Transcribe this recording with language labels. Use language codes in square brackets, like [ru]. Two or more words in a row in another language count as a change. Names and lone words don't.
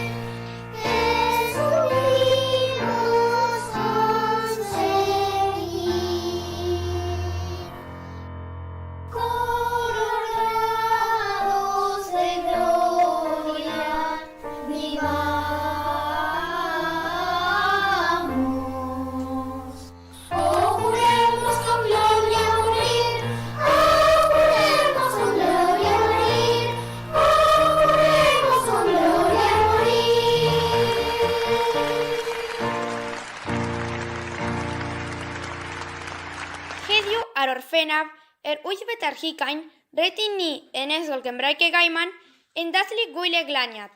[es] coronados de gloria, vivamos. Oh, juremos con gloria morir. [cy] Heddiw ar orffennaf, wyth ar hugain, rydyn ni yn Ysgol Gymraeg y Gaiman yn dathlu Gwyl y Glaniad.